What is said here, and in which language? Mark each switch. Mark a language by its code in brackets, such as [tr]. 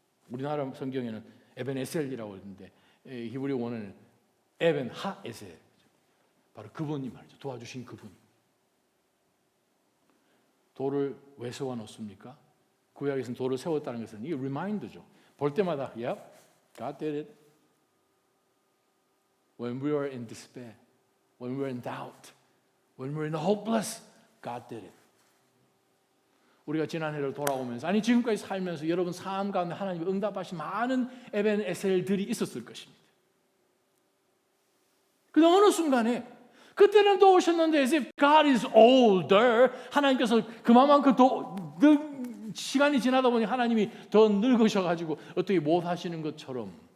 [ko] 우리나라 성경에는 에벤 에셀이라고 하는데 히브리 원어는 에벤 하에셀. 바로 그분이 말이죠. 도와주신 그분. 돌을 왜 세워놓습니까? 구약에서는 돌을 세웠다는 것은 이게 리마인드죠. 볼 때마다 [en] yep, God did it. When we were in despair, when we were in doubt, when we were in hopeless, God did it. [ko] 우리가 지난해를 돌아오면서 아니 지금까지 살면서 여러분 삶 가운데 하나님이 응답하신 많은 에벤 에셀들이 있었을 것입니다. 근데 어느 순간에 그때는 도우셨는데 [en] as if God is older [ko] 하나님께서 그만큼 시간이 지나다 보니 하나님이 더 늙으셔가지고 어떻게 못 하시는 것처럼